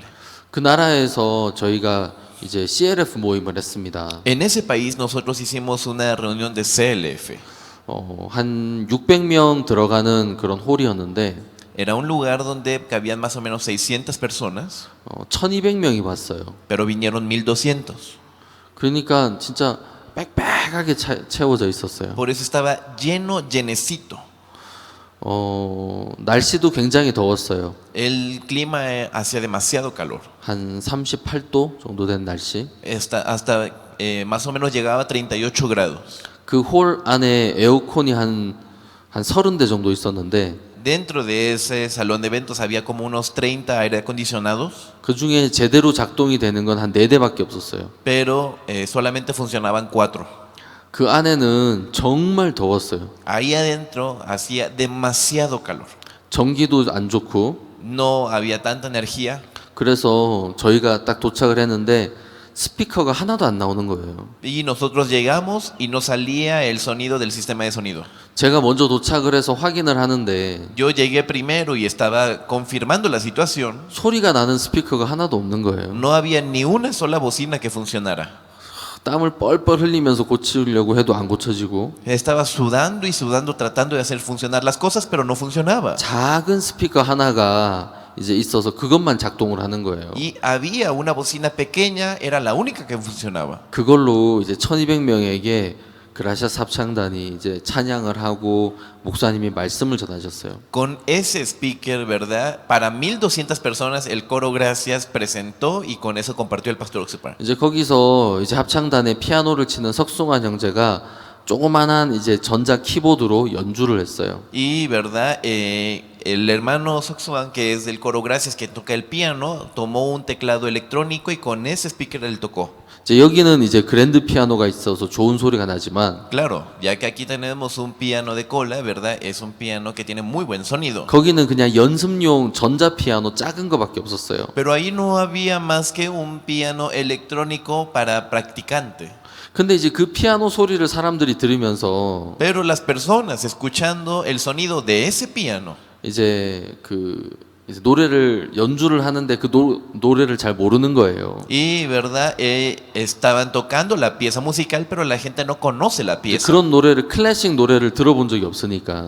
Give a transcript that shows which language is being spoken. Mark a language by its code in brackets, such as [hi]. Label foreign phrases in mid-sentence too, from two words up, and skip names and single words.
[ko] 그 나라에서 저희가 이제 CLF 모임을 했습니다. [es] En ese país nosotros hicimos una reunión de CLF. [ko] 한 600명 들어가는 그런 홀이었는데 [es] Era un lugar donde cabían más o menos 600 personas, [ko] 1200명이 왔어요. [es] pero vinieron 1200. [ko] 그러니까 진짜 빽빽하게 채워져 있었어요. [es] Por eso estaba lleno, llenecito. [ko] 날씨도 굉장히 더웠어요. [es] El clima hacía demasiado calor. [ko] 한 38도 정도 된 날씨. [es] Hasta más o menos llegaba a 38 grados. [ko] 그 홀 안에 에어컨이 한 30대 정도 있었는데 [es] Dentro de ese salón de eventos había como unos 30 aire acondicionados, [ko] 그 중에 제대로 작동이 되는 건 한 4대밖에 없었어요. [es] pero solamente funcionaban 4. [ko] 그 안에는 정말 더웠어요. [es] Ahí adentro hacía demasiado calor. [ko] 전기도 안 좋고 [es] No había tanta energía. [ko] 그래서 저희가 딱 도착을 했는데 스피커가 하나도 안 나오는 거예요. [es] Y nosotros llegamos y no salía el sonido del sistema de sonido. [ko] 제가 먼저 도착을 해서 확인을 하는데 [es] Yo llegué primero y estaba confirmando la situación. [ko] 소리가 나는 스피커가 하나도 없는 거예요. [es] No había ni una sola bocina que funcionara. [ko] 땀을 뻘뻘 흘리면서 고치려고 해도 안 고쳐지고 [es] Estaba sudando y sudando tratando de hacer funcionar las cosas, pero no funcionaba. [ko] 작은 스피커 하나가 이제 있어서 그것만 작동을 하는 거예요. [es] Y había una bocina pequeña, era la única que funcionaba. [ko] 그걸로 이제 1200명에게 그라시아스 합창단이 이제 찬양을 하고 목사님이 말씀을 전하셨어요. [es] Con ese speaker, ¿verdad? Para 1200 personas el coro Gracias presentó y con eso compartió el pastor Oxupar. [ko] 이제 거기서 이제 합창단에 피아노를 치는 석승환 형제가 조그만한 이제 전자 키보드로 연주를 했어요. [es] Y, ¿verdad? El hermano Soxuan, que es del coro Gracias, que toca el piano, tomó un teclado electrónico y con ese speaker él tocó. [ko] 이제 여기는 이제 그랜드 피아노가 있어서 좋은 소리가 나지만 [es] Claro, ya que aquí tenemos un piano de cola, ¿verdad? Es un piano que tiene muy buen sonido. [ko] 거기는 그냥 연습용 전자 피아노 작은 거밖에 없었어요. [es] Pero ahí no había más que un piano electrónico para practicante. [ko] 근데 이제 그 피아노 소리를 사람들이 들으면서 [es] Pero las personas escuchando el sonido de ese piano, [ko] 이제 이제 노래를 연주를 하는데 그 노래를 잘 모르는 거예요. [es] y, ¿verdad? Estaban tocando la pieza musical, pero la gente no conoce la pieza. [ko] 그런 노래를 클래식 노래를 들어본 적이 없으니까